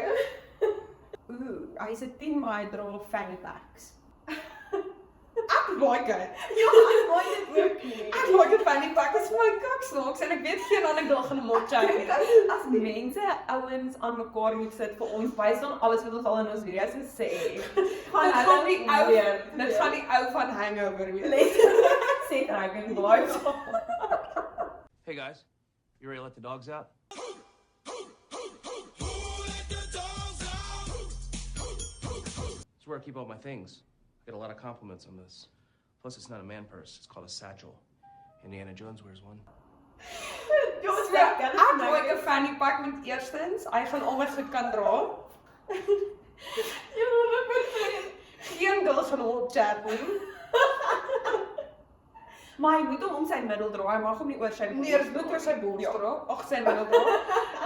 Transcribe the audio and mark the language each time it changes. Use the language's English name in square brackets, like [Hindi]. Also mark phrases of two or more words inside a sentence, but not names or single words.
[Afrikaans] Hy's 'n 10 maar hy dra fanny packs. Ek like dit. Ja, ek wou dit ook nie. Ek like 'n fanny pack. Dit is vir my kaksnaaks en ek weet geen ander girl gaan hom opchap nie. As mense ouens aan mekaar moet sit vir ons [English] based on [Afrikaans] alles wat ons al in ons video's gesê het. Dit gaan die ou, dit gaan die ou van Hangover wees. Sê Dragon Boys. [English] Hey guys, you ready to let the dogs out? It's where I keep all my things. I get a lot of compliments on this. Plus, it's not a man purse, it's called a satchel. Indiana Jones wears one. [Afrikaans] So, ek like 'n fanny pack met eerstens, hy gaan al my goed kan dra. Geen girl gaan hom opchat nie. Maar hy moet hom om sy middel dra, hy mag hom nie oor sy Nee, dit moet oor sy bors dra.